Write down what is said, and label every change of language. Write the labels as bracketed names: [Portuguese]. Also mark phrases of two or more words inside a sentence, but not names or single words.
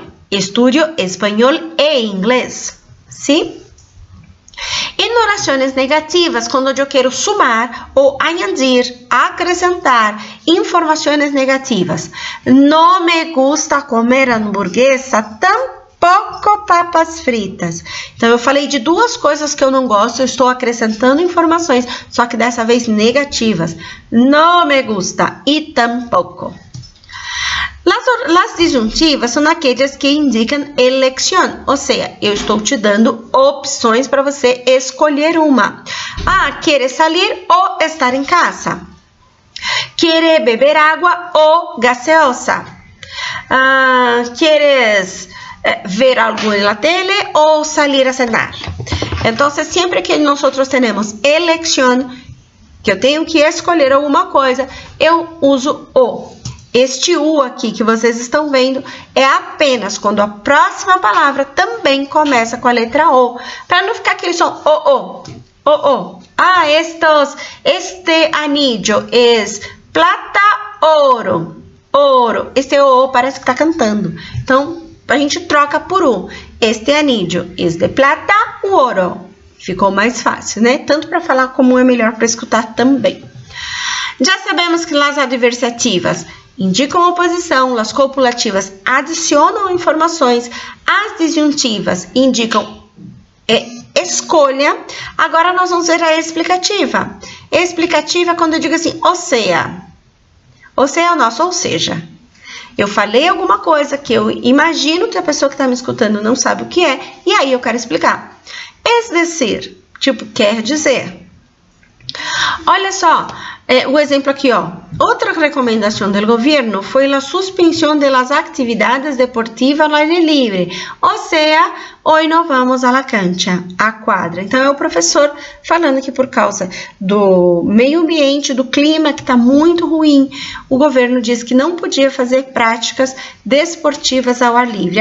[Spanish] Estudio español e inglés. ¿Sí? En oraciones negativas, cuando yo quiero sumar o añadir, acrescentar informaciones negativas. No me gusta comer hamburguesa, tampouco papas fritas. [Portuguese] Então, eu falei de duas coisas que eu não gosto, eu estou acrescentando informações, só que dessa vez negativas. [Spanish] No me gusta e tampouco. Las disjuntivas [Portuguese] são aquelas que indicam eleição, ou seja, eu estou te dando opções para você escolher uma. [Spanish] ¿Quieres salir [Portuguese] ou estar em casa? [Spanish] ¿Quieres beber [Portuguese] água ou [Spanish] gaseosa? ¿Quieres ver algo en la tele ou salir a cenar? [Portuguese] Então, sempre que nós temos eleição, que eu tenho que escolher alguma coisa, eu uso o. Este "u" aqui que vocês estão vendo é apenas quando a próxima palavra também começa com a letra O, para não ficar aquele som o. [Spanish] Este anillo es plata, [Portuguese] ouro. Este O parece que está cantando. Então, a gente troca por um. [Spanish] Este anillo es de plata o oro. [Portuguese] Ficou mais fácil, né? Tanto para falar como é melhor para escutar também. Já sabemos que as adversativas indicam oposição, as copulativas adicionam informações, as disjuntivas indicam escolha. Agora nós vamos ver a explicativa. Explicativa é quando eu digo assim, ou seja é o nosso, ou seja. Eu falei alguma coisa que eu imagino que a pessoa que está me escutando não sabe o que é, e aí eu quero explicar. [Spanish] Es decir, [Portuguese] tipo, quer dizer. Olha só, o exemplo aqui, ó. Outra recomendação do governo foi a suspensão das atividades deportivas ao aire livre. Ou seja, hoje não vamos à cancha, à quadra. Então, é o professor falando que por causa do meio ambiente, do clima que está muito ruim, o governo disse que não podia fazer práticas desportivas ao ar livre.